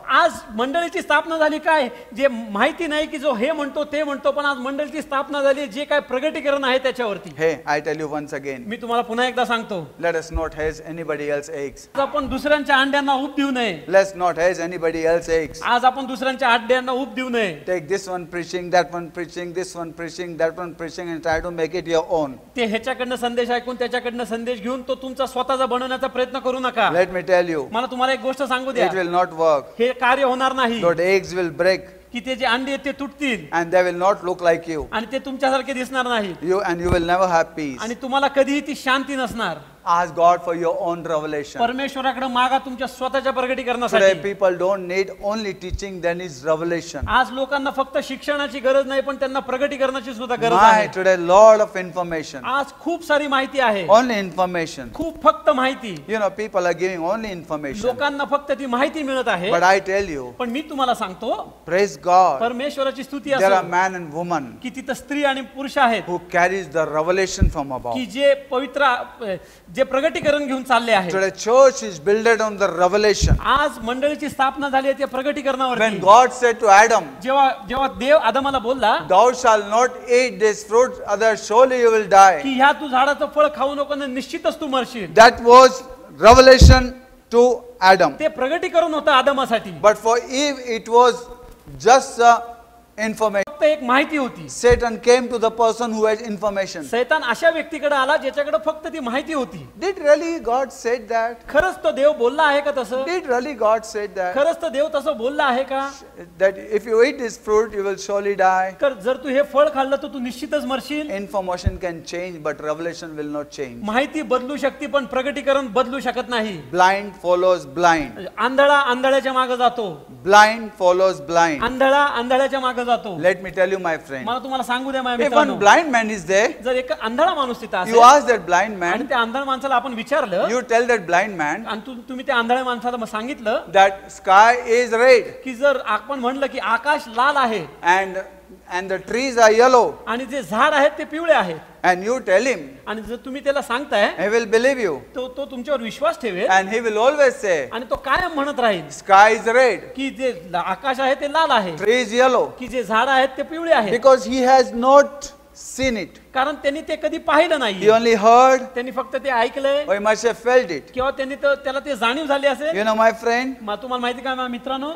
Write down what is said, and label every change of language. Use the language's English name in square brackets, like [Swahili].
[Marathi] आज मंडळीची स्थापना झाली काय, जे माहिती नाही की जो हे म्हणतो ते म्हणतो, पण आज मंडळीची स्थापना झाली जे काय प्रगटीकरण आहे त्याच्यावरती. [English] Hey, I tell you once again, [Marathi] मी तुम्हाला पुन्हा एकदा सांगतो, [English] let us not hedge anybody else's eggs. [Marathi] आज आपण दुसऱ्यांच्या अंड्यांना ऊब देऊ नये. [English] Let's not hedge anybody else's eggs. [Marathi] आज आपण दुसऱ्यांच्या अंड्यांना ऊब देऊ नये. [English] Take this one preaching, that one preaching, this one preaching, that one preaching and try to make it your own. [Marathi] ते ह्याच्याकडनं संदेश ऐकून त्याच्याकडनं संदेश घेऊन तो तुमचा स्वतःचा बनवण्याचा प्रयत्न करू नका. [English] Let me tell you, [Marathi] मला तुम्हाला एक गोष्ट सांगू द्या, [English] it will not work. [Marathi] हे कार्य होणार नाही. [English] Those eggs will break [Marathi] की ते जे अंडे आहेत ते तुटतील [English] and they will not look like you. [Marathi] आणि ते तुमच्यासारखे दिसणार नाही [English] You will never have peace. [Marathi] आणि तुम्हाला कधीही ती शांती नसणार. [English] Ask God for your own revelation. [Marathi] परमेश्वराकडे मागा तुमच्या स्वतःच्या [English] Today [Marathi] प्रगटीकरणासाठी. [English] people don't need only teaching, they need revelation. [Marathi] आज लोकांना फक्त शिक्षणाची गरज नाही, पण त्यांना प्रगटीकरणाची सुद्धा गरज [English] My, [Marathi] आहे. [English] today lot of information. [Marathi] आज खूप सारी माहिती आहे, [English] Only information. [Marathi] खूप फक्त माहिती. [English] You know, people are giving only information. [Marathi] लोकांना फक्त ती माहिती मिळत आहे. [English] But I tell you, [Marathi] पण मी तुम्हाला सांगतो, [English] praise God, [Marathi] परमेश्वराची स्तुती [English] there are [Marathi] असो [English] man and woman [Marathi] की तिथं स्त्री आणि पुरुष आहेत [English] who carries the revelation from above. [Marathi] की जे पवित्र जे प्रगटीकरण घेऊन चालले आहेत. [English] Today church is built on the revelation. [Marathi] आज मंडळीची स्थापना झाली आहे त्या प्रगटीकरणावर. [English] When God said to Adam, [Marathi] जेव्हा देव आदमाला बोलला [English] thou shalt not eat this fruit, other surely you will die. [Marathi] की ह्या तू झाडाचं फळ खाऊ नको ना निश्चितच तू मरशील. [English] That was revelation to Adam. [Marathi] ते प्रगटीकरण होतं आदमासाठी. [English] But for Eve, it was just a information. [Marathi] फक्त एक माहिती होती. [English] Satan came to the person who had information. [Marathi] सैतान अशा व्यक्तीकडे आला ज्याच्याकडे फक्त ती माहिती होती. [English] Did really God said that? [Marathi] खरंच तो देव बोलला आहे का तसं? [English] Did really God said that? [Marathi] खरंच तो देव तसं बोलला आहे का? [English] That if you eat this fruit, you will surely die. [Marathi] तर जर तू हे फळ खाल्लं तर तू निश्चितच मरशील. [English] Information can change, but revelation will not change. [Marathi] माहिती बदलू शकते पण प्रगटीकरण बदलू शकत नाही. [English] Blind follows blind. [Marathi] आंधळा आंधळ्याच्या मागे जातो. [English] Blind follows blind. [Marathi] आंधळा आंधळ्याच्या मागे जातो. [English] Let me tell you, my friend. [Marathi] मला तुम्हाला सांगू द्या माझ्या [English] If one [Marathi] मित्रांनो, [English] blind man is there, [Marathi] जर एक आंधळा माणूस तिथं [English] you [Marathi] असेल [English] ask that blind [Marathi] आणि [English] man, [Marathi] त्या आंधळ्या माणसाला आपण विचारलं [English] you tell that blind man [Marathi] आणि तुम्ही त्या आंधळ्या माणसाला मग सांगितलं [English] that sky is red [Marathi] की जर आपण म्हणलं की आकाश लाल आहे [English] and the trees are yellow, [Marathi] आणि जे झाड आहेत ते पिवळे आहेत [English] and you tell him, [Marathi] आणि जर तुम्ही त्याला सांगताय [English] he will believe you, [Marathi] तो तो तुमच्यावर विश्वास ठेवेल [English] and he will always say, [Marathi] आणि तो कायम म्हणत राहील [English] sky is red, [Marathi] की जे आकाश आहे ते लाल आहे, [English] tree is yellow, [Marathi] की जे झाड आहेत ते पिवळे आहेत, [English] because he has not seen it. [Marathi] कारण त्यांनी ते कधी पाहिलं [English] He [Marathi] नाही. [English] only heard, [Marathi] त्यांनी फक्त ते ऐकलंय [English] or he must have felt it. [Marathi] किंवा त्यांनी त्याला ते जाणीव झाली असेल. [English] You know, my friend, [Marathi] तुम्हाला माहिती का माझ्या मित्रांनो,